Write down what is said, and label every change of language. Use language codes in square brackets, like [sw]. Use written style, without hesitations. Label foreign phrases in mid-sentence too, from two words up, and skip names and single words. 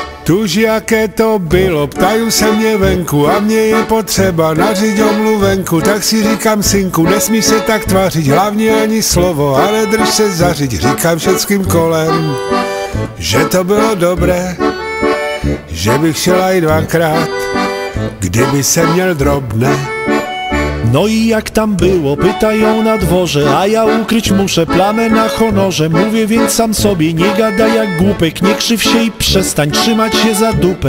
[cs] Tuž, jaké to bylo, ptají se mě venku a mně je potřeba nařiď omluvenku, tak si říkám, synku, nesmíš se tak tvářit, hlavně ani slovo, ale drž se zařiď, říkám všetkým kolem, že to bylo dobré, že bych šel aj dvakrát, kdyby se měl drobné. [pl] No i jak tam było, pytają na dworze, a ja ukryć muszę plamę na honorze. Mówię więc sam sobie, nie gadaj jak głupek, nie krzyw się i przestań trzymać się za dupę.